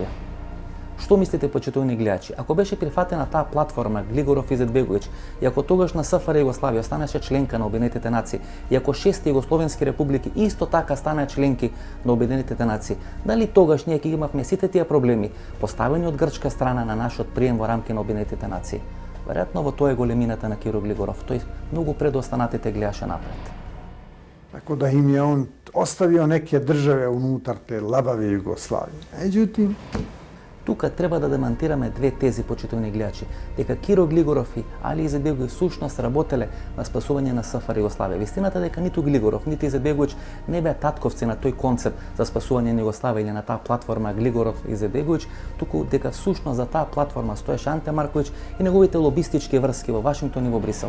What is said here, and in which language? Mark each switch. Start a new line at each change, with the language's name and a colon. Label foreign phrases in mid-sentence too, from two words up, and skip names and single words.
Macedonian: Што мислите, почитувани гледачи? Ако беше прифатена таа платформа Глигоров и Изетбеговиќ, и ако тогаш на СФР Југославија станеше членка на Обединетите нации, и ако 6 југословенски републики исто така станаа членки на Обединетите нации, дали тогаш ние ќе имавме сите тие проблеми поставени од грчка страна на нашиот прием во рамки на Обединетите нации? Веројатно во тоа е големината на Киро Глигоров. Тој многу пред останатите гледаше напред.
Croatian: Tako da im je on ostavio neke države unutar te labave Jugoslavije. Međutim,
Macedonian: тука треба да демантираме две тези, почитувани гледачи, дека Киро Глигоров и Алија Изетбеговиќ сушност работеле на спасување на СФР Југославија. Вистината дека ниту Глигоров, ниту Изетбеговиќ не беа татковци на тој концепт за спасување на Југославија или на таа платформа Глигоров и Изетбеговиќ, туку дека сушност за таа платформа стоеше Анте Марковиќ и неговите лобистички врски во Вашингтон и во Брисел.